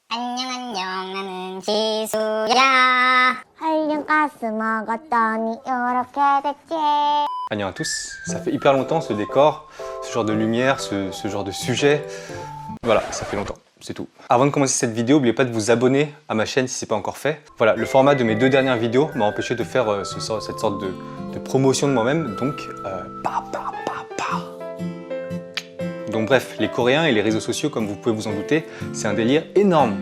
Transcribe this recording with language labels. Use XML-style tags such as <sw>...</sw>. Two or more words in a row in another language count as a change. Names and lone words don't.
<ko>안녕 안녕 나는 지수야. 한량 가스 먹었더니 이렇게 됐지.</ko> <fr>Annyeong à tous, ça fait hyper longtemps ce décor, ce genre de lumière, ce genre de sujet. Voilà, ça fait longtemps, c'est tout. Avant de commencer cette vidéo, n'oubliez pas de vous abonner à ma chaîne si ce n'est pas encore fait. Voilà, le format de mes 2 dernières vidéos m'a empêché de faire cette sorte de promotion de moi-même, donc Donc bref, les Coréens et les réseaux sociaux, comme vous pouvez vous en douter, c'est un délire énorme.</fr>